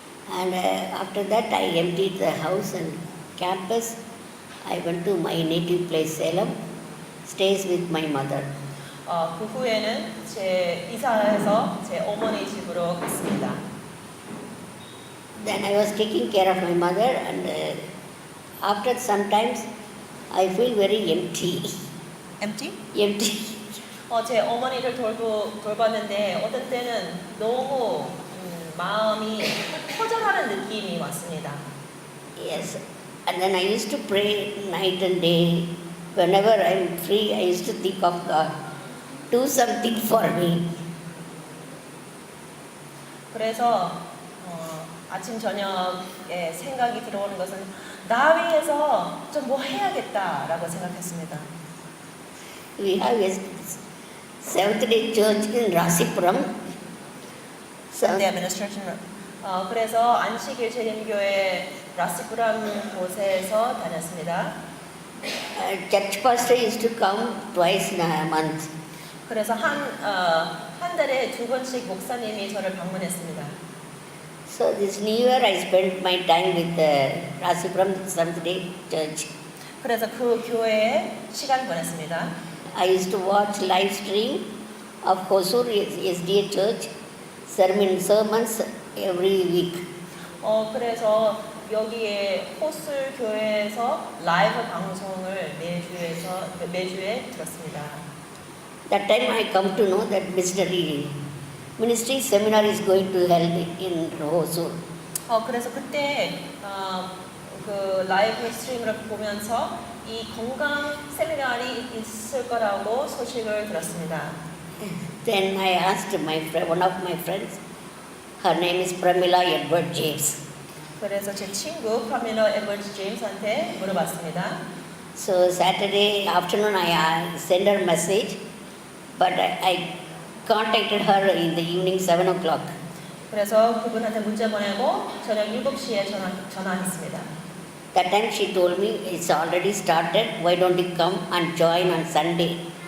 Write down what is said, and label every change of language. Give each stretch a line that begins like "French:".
English: And after that I emptied the house and campus. I went to my native place Salem, stays with my mother.
Korean: 그 후에는 제 이사해서 제 어머니 집으로 갔습니다.
English: Then I was taking care of my mother and after sometimes I feel very empty. Empty? Empty.
Korean: 제 어머니를 돌봤는데 어떤 때는 너무 마음이 허전하는 느낌이 왔습니다.
English: Yes. And then I used to pray night and day. Whenever I'm free, I used to think of God. Do something for me.
Korean: 그래서 아침 저녁에 생각이 들어오는 것은 나 위해서 좀 뭐 해야겠다라고 생각했습니다.
English: We have a Seventh-day Church in Rasipuram. The administration.
Korean: 그래서 안식일 재림교회 라시푸람 곳에서 다녔습니다.
English: Church pastor used to come twice in a month.
Korean: 그래서 한 달에 2번씩 목사님이 저를 방문했습니다.
English: So this New Year I spent my time with the Rasipuram Seventh-day Church.
Korean: 그래서 그 교회에 시간 보냈습니다.
English: I used to watch live stream of Hosur SDA Church sermons every week.
Korean: 그래서 여기에 호술 교회에서 라이브 방송을 매주에 들었습니다.
English: That time I come to know that ministry seminar is going to held in Hosur.
Korean: 그래서 그때 그 라이브 스트림을 보면서 이 건강 세미나리 있을 거라고 소식을 들었습니다.
English: Then I asked one of my friends, her name is Pramila Edward James.
Korean: 그래서 제 친구 파밀러 에버지 제임스한테 물어봤습니다.
English: So Saturday afternoon I sent her a message, but I contacted her in the evening 7 o'clock.
Korean: 그래서 그분한테 문자 보내고 저녁 7시에 전화했습니다.
English: That time she told me it's already started, why don't you come and join on Sunday?